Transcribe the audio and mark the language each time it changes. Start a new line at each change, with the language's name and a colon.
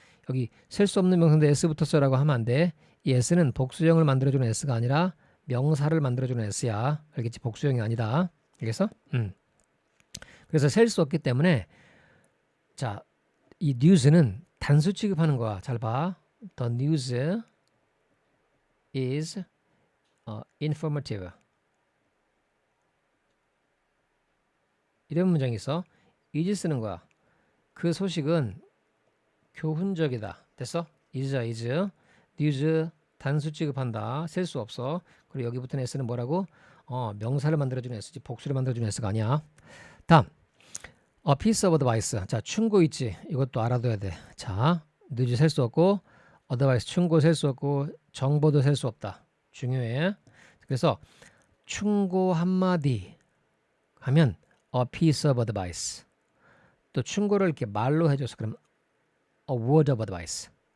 Korean: 여기 셀 수 없는 명사인데 s 붙었어라고 하면 안 돼. 이 s는 복수형을 만들어주는 s가 아니라 명사를 만들어주는 s야. 알겠지? 복수형이 아니다. 알겠어? 그래서 셀 수 없기 때문에 자, 이 news는 단수 취급하는 거야. 잘 봐.
English: The news is informative.
Korean: 이런 문장이 있어. is 쓰는 거야. 그 소식은 교훈적이다. 됐어? is. news 단수 취급한다. 셀 수 없어. 그리고 여기 붙은 s는 뭐라고? 명사를 만들어주는 s지 복수를 만들어주는 s가 아니야. 다음
English: a piece of advice.
Korean: 자, 충고 있지. 이것도 알아둬야 돼. 자, news 셀 수 없고 advice 충고 셀 수 없고 정보도 셀 수 없다. 중요해. 그래서 충고 한마디 하면
English: a piece of advice.
Korean: 또 충고를 이렇게 말로 해줘서 그럼
English: a word of advice.